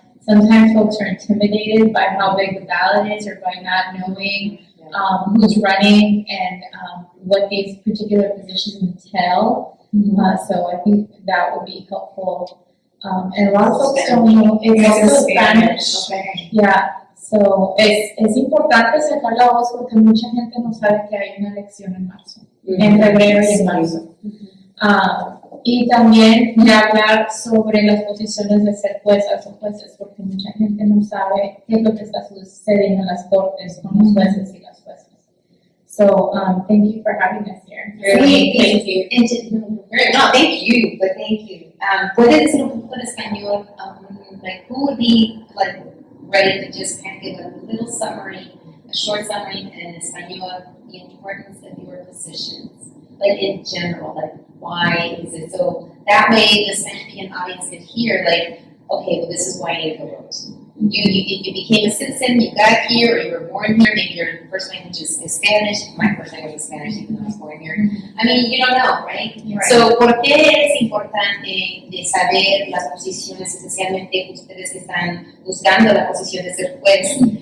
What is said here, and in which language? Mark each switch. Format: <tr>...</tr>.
<en>Sometimes folks are intimidated by how big the ballot is or by not knowing who's running and what these particular positions entail. So I think that would be helpful. And a lot of folks don't know. It's also Spanish. Okay. Yeah.</en> <es>So es importante sacar la voz porque mucha gente no sabe que hay una elección en marzo, en febrero y en marzo. Y también de hablar sobre las posiciones de ser juezas o jueces, porque mucha gente no sabe qué es lo que está sucediendo en las cortes con los jueces y las juezas.</es> <en>So, thank you for having us here. Really, thank you. No, thank you, but thank you.</en> <es>¿Puede decir un poco en español?</es> <en>Like, who would be like ready to just kind of give a little summary, a short summary in español, the importance of your positions, like in general, like why is it so? That way, the Spanish-speaking audience could hear, like, okay, well, this is why I need to vote. You became a citizen, you got here, or you were born here, maybe your first language is Spanish. My first language is Spanish, even though I was born here. I mean, you don't know, right?</en> <es>So, ¿por qué es importante de saber las posiciones, especialmente ustedes que están buscando la posición de ser juez?</es>